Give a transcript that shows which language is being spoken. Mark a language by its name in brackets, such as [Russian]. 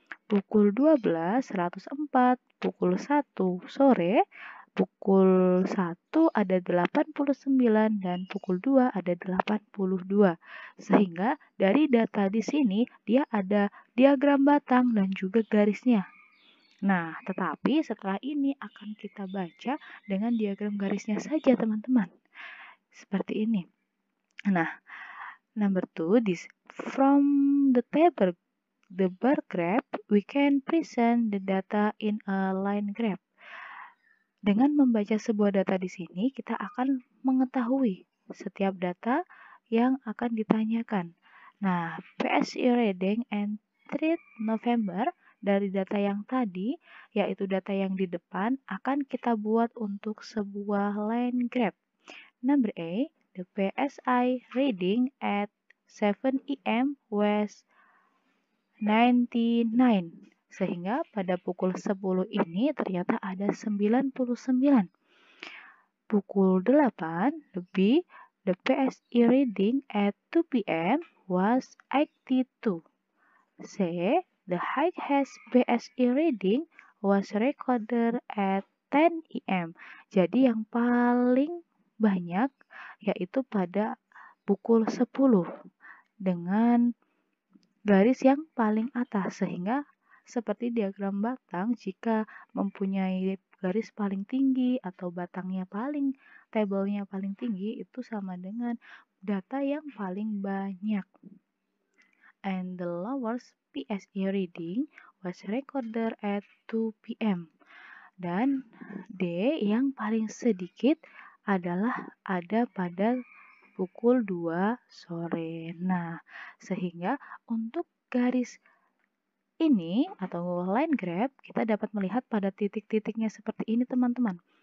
[Indonesian] Pukul 12 104, pukul 1 sore, pukul 1 ada 89 dan pukul 2 ada 82. Sehingga dari data di sini dia ada diagram batang dan juga garisnya. Nah, tetapi setelah ini akan kita baca dengan diagram garisnya saja, teman-teman. Seperti ini. [English] Nah, number 2, this from the table, the bar graph, we can present the data in a line graph. [Indonesian] Dengan membaca sebuah data di sini, kita akan mengetahui setiap data yang akan ditanyakan. Nah, [English] PSI reading and 3 November [Indonesian] dari data yang tadi, yaitu data yang di depan, akan kita buat untuk sebuah line graph. [English] Number A, the PSI reading at 7 AM was 99. [Indonesian] Sehingga pada pukul 10 ini ternyata ada 99. Pukul 8 lebih, [English] the PSI reading at 2 PM was 82. C, the highest PSI reading was recorded at 10 AM. [Indonesian] Jadi yang paling banyak yaitu pada pukul 10 dengan garis yang paling atas, sehingga seperti diagram batang, jika mempunyai garis paling tinggi atau batangnya paling, tabelnya paling tinggi, itu sama dengan data yang paling banyak. [English] And the lowest PSI reading was recorded at 2 PM. [Indonesian] Dan D yang paling sedikit adalah ada pada pukul 2 sore. Nah, sehingga untuk garis ini atau line graph kita dapat melihat pada titik-titiknya seperti ini teman-teman.